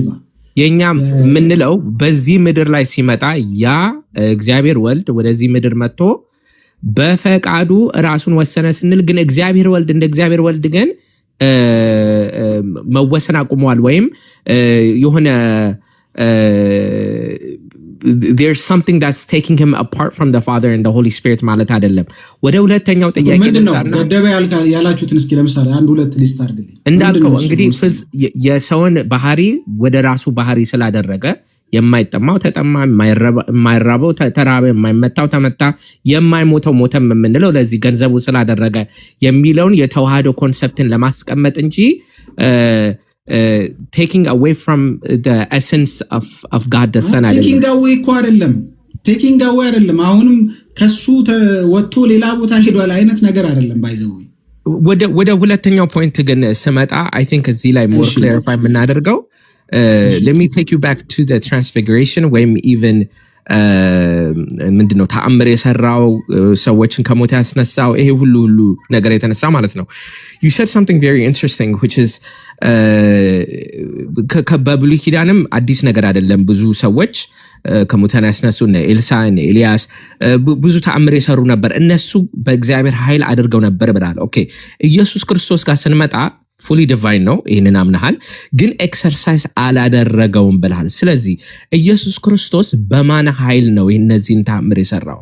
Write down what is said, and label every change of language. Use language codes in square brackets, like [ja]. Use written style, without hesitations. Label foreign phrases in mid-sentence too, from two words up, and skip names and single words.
[am] የኛም የምንለው በዚህ ምድር ላይ ሲመጣ ያ እግዚአብሔር ወልድ ወደዚህ ምድር መጥቶ በፈቃዱ ራሱን ወሰነ ስንል ግን እግዚአብሔር ወልድ እንደ እግዚአብሔር ወልድ ግን መወሰን አቁሟል ወይም የሆነ [en] there's something that's taking him apart from the Father and the Holy Spirit [am] ማለት አይደለም። ወደ ሁለተኛው ጥያቄ ምንድነው ገደበ ያላችሁትን እስኪ ለምሳሌ አንድ ሁለት ሊስት አድርግልኝ። እንዳልከው እንግዲህ የሰውን ባህሪ ወደ ራሱ ባህሪ ስላደረገ የማይጠማው ተጠማ፣ የማይራበው ተራበ፣ የማይመታው ተመታ፣ የማይሞተው ሞተም የምንለው ለዚህ ገንዘቡ ስላደረገ የሚለውን የተዋህዶ ኮንሰፕትን ለማስቀመጥ እንጂ [en] taking away from the essence of God the Son taking away [am] እኮ አይደለም አሁንም ከሱ ወጥቶ ሌላ ቦታ ሄዷል አይነት ነገር አይደለም። ባይዘው ወደ ሁለተኛው ፖይንት ግን ስመጣ [en] I think [am] እዚህ ላይ [en] more clarify [am] የምናደርገው [en] let me take you back to the transfiguration [am] ወይም even ምንድነው ተአምር የሰራው ሰዎችን ከሞት ያስነሳው ይሄ ሁሉ ነገር የተነሳ ማለት ነው። [en] you said something very interesting which is [am] በብሉይ ኪዳንም አዲስ ነገር አይደለም። ብዙ ሰዎች ከሙታን ያስነሱ እነ ኤልሳ እነ ኤልያስ ብዙ ተአምር የሰሩ ነበር። እነሱ በእግዚአብሔር ኃይል አድርገው ነበር ብለሃል። ኦኬ ኢየሱስ ክርስቶስ ጋር ስንመጣ [en] fully divine [am] ነው፣ ይህንን አምነሃል። ግን ኤክሰርሳይዝ አላደረገውም ብለሃል። ስለዚህ ኢየሱስ ክርስቶስ በማን ኃይል ነው እነዚህን ተአምር የሰራው?